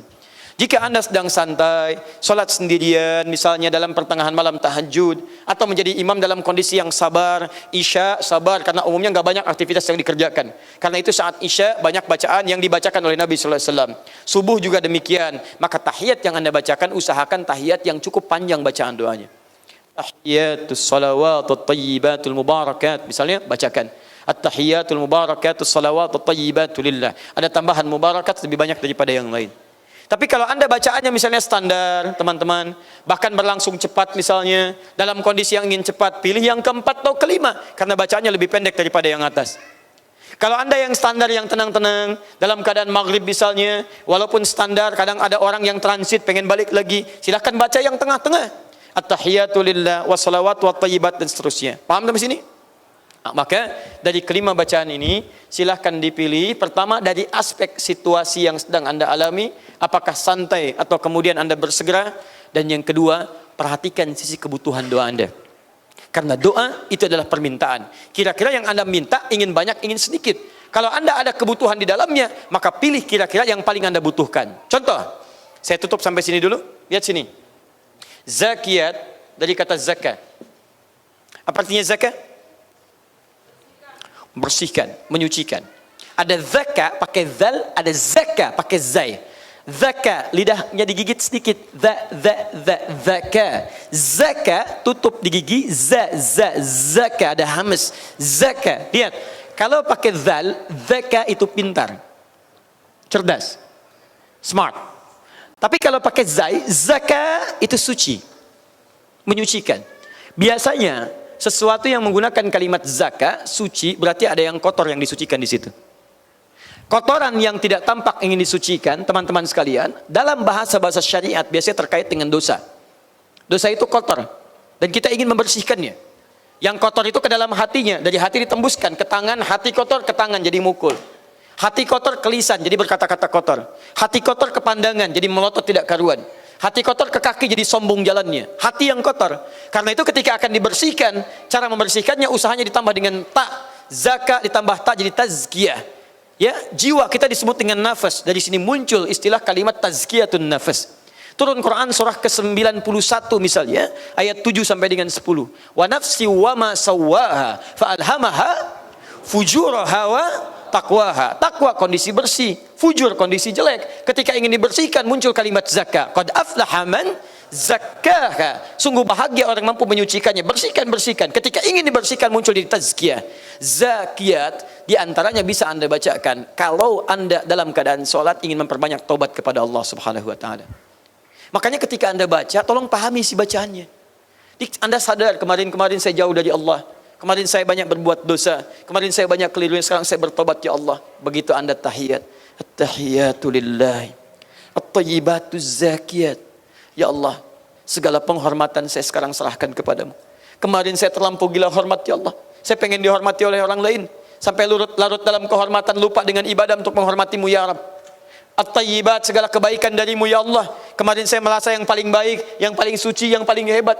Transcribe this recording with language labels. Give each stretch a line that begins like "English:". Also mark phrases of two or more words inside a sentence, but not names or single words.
Indonesian: Jika Anda sedang santai, sholat sendirian, misalnya dalam pertengahan malam tahajud, atau menjadi imam dalam kondisi yang sabar, isya sabar, karena umumnya nggak banyak aktivitas yang dikerjakan. Karena itu saat isya banyak bacaan yang dibacakan oleh Nabi SAW. Subuh juga demikian. Maka tahiyat yang Anda bacakan, usahakan tahiyat yang cukup panjang bacaan doanya.
Arabic: التحيات الصلوات الطيبات المباركات,
Indonesian: misalnya bacakan.
Arabic: التحيات المباركات الصلوات الطيبات لله.
Indonesian: Ada tambahan mubarakat lebih banyak daripada yang lain. Tapi kalau Anda bacaannya misalnya standar, teman-teman, bahkan berlangsung cepat misalnya, dalam kondisi yang ingin cepat, pilih yang keempat atau kelima, karena bacaannya lebih pendek daripada yang atas. Kalau Anda yang standar, yang tenang-tenang, dalam keadaan maghrib misalnya, walaupun standar, kadang ada orang yang transit, pengen balik lagi, silahkan baca yang tengah-tengah.
Arabic: التحيات لله والصلوات والطيبات
Indonesian: dan seterusnya. Paham sampai sini? Maka dari kelima bacaan ini silahkan dipilih. Pertama dari aspek situasi yang sedang Anda alami, apakah santai atau kemudian Anda bersegera. Dan yang kedua, perhatikan sisi kebutuhan doa Anda. Karena doa itu adalah permintaan. Kira-kira yang Anda minta ingin banyak, ingin sedikit. Kalau Anda ada kebutuhan di dalamnya, maka pilih kira-kira yang paling Anda butuhkan. Contoh, saya tutup sampai sini dulu. Lihat sini. Zakiyat dari kata zakat. Apa artinya zakat? Bersihkan, menyucikan. Ada zakat pakai zal, ada zakah pakai zai. Zaka, lidahnya digigit sedikit. Zaka. Zaka, tutup di gigi. Zaka, ada hamas. Zaka, lihat. Kalau pakai zal, zaka itu pintar. Cerdas. Smart. Tapi kalau pakai zai, zaka itu suci. Menyucikan. Biasanya, sesuatu yang menggunakan kalimat zaka, suci, berarti ada yang kotor yang disucikan di situ. Kotoran yang tidak tampak ingin disucikan, teman-teman sekalian, dalam bahasa-bahasa syariat biasanya terkait dengan dosa. Dosa itu kotor, dan kita ingin membersihkannya. Yang kotor itu ke dalam hatinya, dari hati ditembuskan ke tangan, hati kotor ke tangan jadi mukul. Hati kotor ke lisan, jadi berkata-kata kotor. Hati kotor ke pandangan, jadi melotot tidak karuan. Hati kotor ke kaki, jadi sombong jalannya. Hati yang kotor. Karena itu ketika akan dibersihkan, cara membersihkannya usahanya ditambah dengan ta. Zaka ditambah ta jadi tazkiyah. Ya, jiwa kita disebut dengan nafas. Dari sini muncul istilah kalimat
Arabic: تزكية النفس.
Indonesian: Turun Quran surah ke-91 misalnya, ayat 7 sampai dengan 10.
Arabic: ونفس وما سواها فألهمها فجورها وتقواها.
Indonesian: Takwa kondisi bersih, fujur kondisi jelek. Ketika ingin dibersihkan muncul kalimat zakah.
Arabic: قد أفلح من زكاها.
Indonesian: Sungguh bahagia orang mampu menyucikannya. Bersihkan. Ketika ingin dibersihkan muncul di tazkiyah. Zakiyat di antaranya bisa Anda bacakan kalau Anda dalam keadaan sholat ingin memperbanyak taubat kepada Allah
Arabic: سبحانه وتعالى.
Indonesian: Makanya ketika Anda baca, tolong pahami isi bacaannya. Anda sadar kemarin-kemarin saya jauh dari Allah. Kemarin saya banyak berbuat dosa. Kemarin saya banyak keliru, sekarang saya bertobat ya Allah. Begitu Anda tahiyat.
Arabic: التحيات لله. الطيبات الزاكيات.
Indonesian: Ya Allah, segala penghormatan saya sekarang serahkan kepadamu. Kemarin saya terlampau gila hormat ya Allah. Saya pengen dihormati oleh orang lain. Sampai larut dalam kehormatan, lupa dengan ibadah untuk menghormatimu ya Rabb. At-tayyibat, segala kebaikan darimu ya Allah. Kemarin saya merasa yang paling baik, yang paling suci, yang paling hebat.